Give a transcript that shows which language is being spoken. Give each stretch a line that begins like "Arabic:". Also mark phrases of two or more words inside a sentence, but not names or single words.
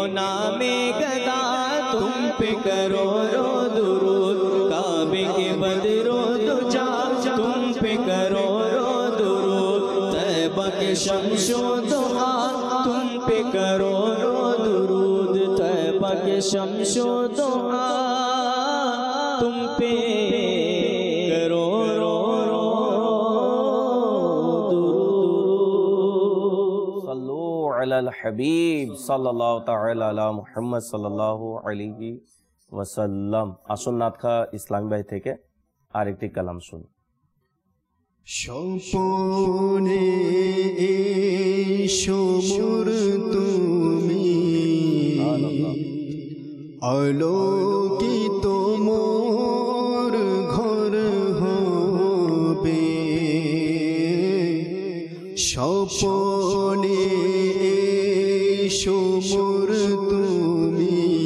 Urdu: نام گدا تم پہ کروڑوں درود، کعبے کے بدرو دجا تم پہ کروڑوں درود، طیبہ کے شمس و ضحیٰ تم پہ کروڑوں درود، طیبہ کے شمس و ضحیٰ تم پہ کروڑوں
Arabic: درود، صلو علی الحبیب صلی اللہ تعالی علی محمد صلی اللہ علیہ وسلم۔
Bangla: আসুন নাতখা ইসলামী ভাই থেকে আরেকটি কালাম শুন। স্বপনে এসো মোর তুমি, আলোকিত মোর ঘর হবে, স্বপনে এসো মোর তুমি,